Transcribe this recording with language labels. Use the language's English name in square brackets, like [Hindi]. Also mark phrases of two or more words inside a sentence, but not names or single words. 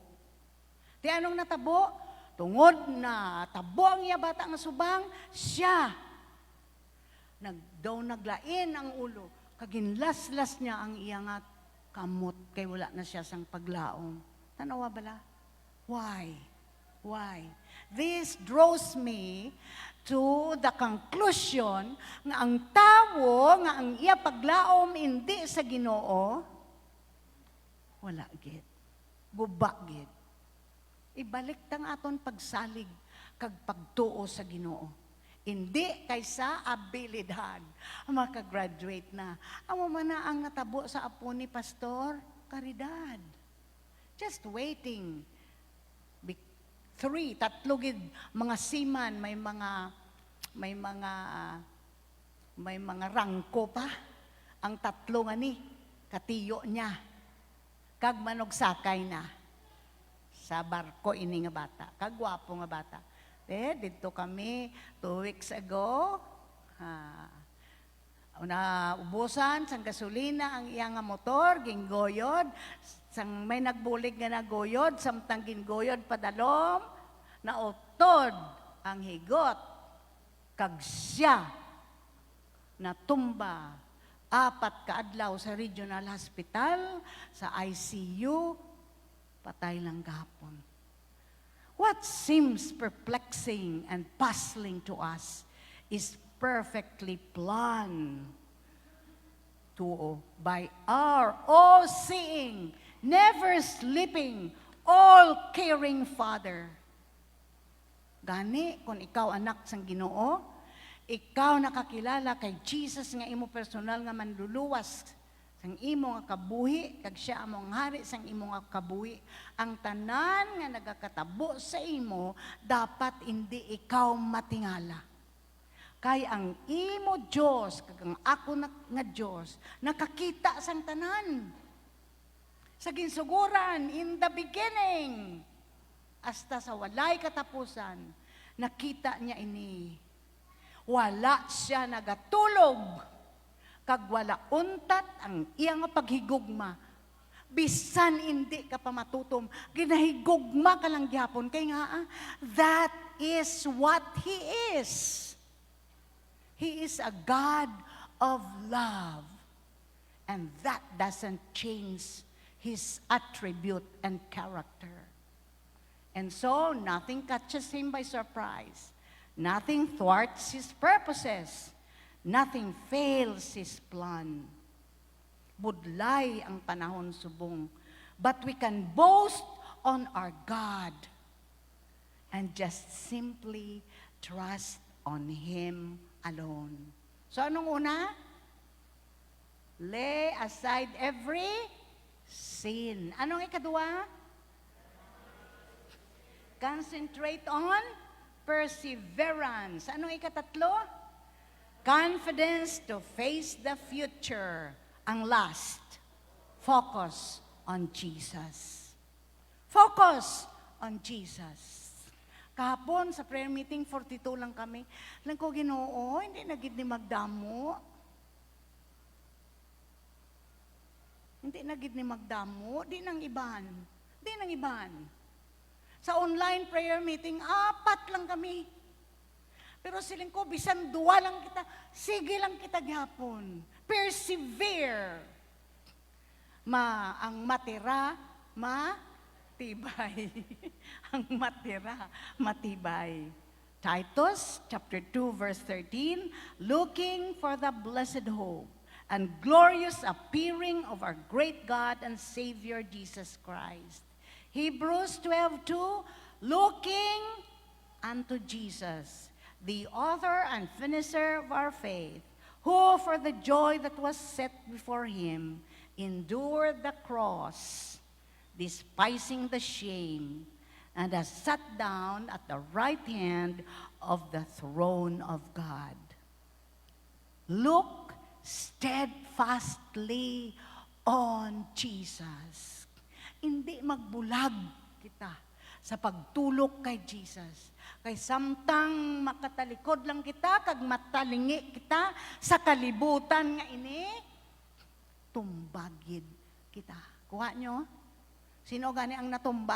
[Hiligaynon] Ti anong natabo? Tungod na tabo ang iya bata nga subang, siya naglain ang ulo. Kaginlas-las niya ang iya nga kamot kay wala na siya sang paglaom. Tanawa bala? [English] Why? This draws me to the conclusion [Hiligaynon] nga ang tawo nga ang iya paglaom hindi sa Ginoo, wala gid. Guba gid. Ibalik tang aton pagsalig kag pagtuo sa Ginoo. Hindi kaysa abilidad. Maka-graduate na. Amo man na ang natabo sa apo ni Pastor, karidad. [English] Just waiting. [Hiligaynon] Tatlo gid mga seaman, may mga rangko pa. Ang tatlo nga ni katiyo niya. Kag manog sakay na sa barko ini nga bata. Kagwapo nga bata. Dito kami [English] 2 weeks ago. [Hiligaynon] Ubusan sang gasolina ang iya nga motor, ginggoyod. Sang may nagbulig nga nagoyod, samtang gingoyod padalom, nautod ang higot. Kag siya natumba 4 kaadlaw sa regional hospital, sa ICU, patay lang gapon. [English] What seems perplexing and puzzling to us is perfectly planned by our all-seeing, never sleeping, all-caring Father. [Hiligaynon] Gani, kung ikaw anak sang Ginoo, ikaw nakakilala kay Jesus nga imo personal nga manluluwas sang imo nga kabuhi, kag siya among hari sang imo nga kabuhi. Ang tanan nga nagakatabo sa imo, dapat hindi ikaw matingala. Kay ang imo Diyos, kag ang ako nga Diyos, nakakita sang tanan. Sa ginsuguran, [English] in the beginning, [Hiligaynon] hasta sa walay katapusan, nakita niya ini. Wala siya nagatulog, kag wala untat ang iyang paghigugma. Bisan hindi ka pa matutom, ginahigugma ka lang gyapon. Kay nga, [English] that is what He is. He is a God of love. And that doesn't change His attribute and character. And so, nothing catches him by surprise. Nothing thwarts his purposes. Nothing fails his plan. [Hiligaynon] Budlay ang panahon subong. [English] But we can boast on our God and just simply trust on Him alone. [Hiligaynon] So anong una? [English] Lay aside every sin. [Hiligaynon] Anong ikadua? [English] Concentrate on perseverance. [Hiligaynon] Anong ikatatlo? [English] Confidence to face the future. Ang last, focus on Jesus. Focus on Jesus. [Hiligaynon] Kahapon sa [English] prayer meeting, [Hiligaynon] 42 lang kami. Lang ko, Ginoo, hindi na gid ni magdamo. Hindi na gid ni magdamo. Di nang iban. Di nang iban. Sa [English] online prayer meeting, [Hiligaynon] 4 lang kami. Pero siling ko, bisan 2 lang kita. Sige lang kita gihapon. [English] Persevere. [Filipino] Ang matira, matibay. Ang matira, matibay. [English] Titus chapter 2 verse 13, looking for the blessed hope and glorious appearing of our great God and Savior Jesus Christ. Hebrews 12:2, looking unto Jesus, the author and finisher of our faith, who for the joy that was set before him endured the cross, despising the shame, and has sat down at the right hand of the throne of God. Look steadfastly on Jesus. [Hiligaynon] Hindi magbulag kita sa pagtulok kay Jesus. Kay samtang makatalikod lang kita, kag matalingi kita sa kalibutan nga ini, tumbagid kita. Kuha nyo? Sino gani ang natumba?